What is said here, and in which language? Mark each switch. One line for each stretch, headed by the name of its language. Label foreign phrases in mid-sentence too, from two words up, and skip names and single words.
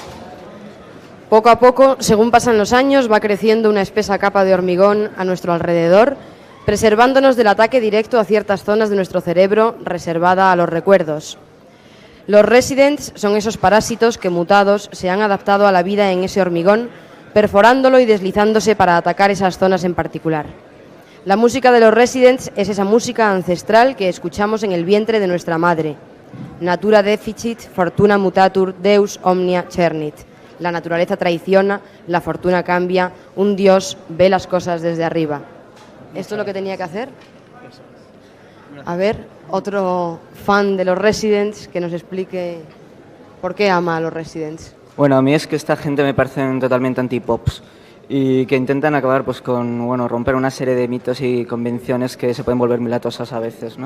Spanish: Poco a poco, según pasan los años, va creciendo una espesa capa de hormigón a nuestro alrededor, preservándonos del ataque directo a ciertas zonas de nuestro cerebro reservada a los recuerdos. Los Residents son esos parásitos que, mutados, se han adaptado a la vida en ese hormigón, perforándolo y deslizándose para atacar esas zonas en particular. La música de los Residents es esa música ancestral que escuchamos en el vientre de nuestra madre.
Latin: Natura deficit, fortuna mutatur, deus omnia cernit.
Spanish: La naturaleza traiciona, la fortuna cambia, un dios ve las cosas desde arriba. ¿Esto es lo que tenía que hacer? A ver, otro fan de los Residents que nos explique por qué ama a los Residents. Bueno, a mí es que esta gente me parecen totalmente anti-pops y que intentan acabar pues con, bueno, romper una serie de mitos y convenciones que se pueden volver muy latosas a veces, ¿no?